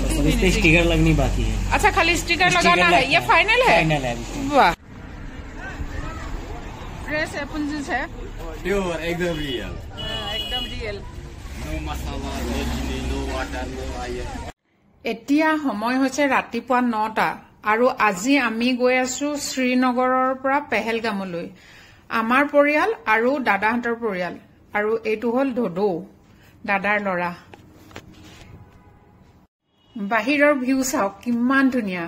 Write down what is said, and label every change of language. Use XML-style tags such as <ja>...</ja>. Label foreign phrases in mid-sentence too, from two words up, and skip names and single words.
<hi>फिनिशिंग स्टिकर लगनी बाकी है। अच्छा खाली स्टिकर लगाना है, ये फाइनल है? फाइनल है। वाह फ्रेश एप्पल जूस है प्योर एकदम रियल एकदम रियल नो मसाला नो चीनी नो वाटर नो आयर।</hi> <as>এতিয়া সময় হৈছে ৰাতিপুৱা 9টা আৰু আজি আমি গৈ আছো শ্ৰীনগৰৰ পৰা পেহেলগামলৈ। আমাৰ পৰিয়াল আৰু দাদাহঁতৰ পৰিয়াল আৰু এইটো হল ধোদৌ দাদাৰ লৰা। বাহিৰৰ ভিউ চাওক কিমান ধুনীয়া।</as>